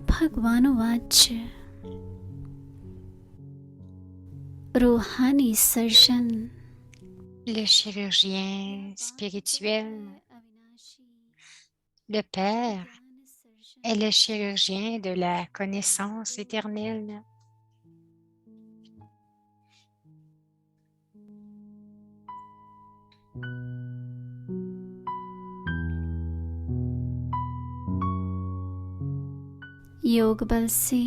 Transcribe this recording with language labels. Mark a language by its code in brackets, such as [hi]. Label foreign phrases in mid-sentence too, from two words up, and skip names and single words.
[hi] भगवानुवाच रूहानी सर्जन [fr] Le chirurgien spirituel, le Père, est le chirurgien de la connaissance éternelle. [hi] योग बल से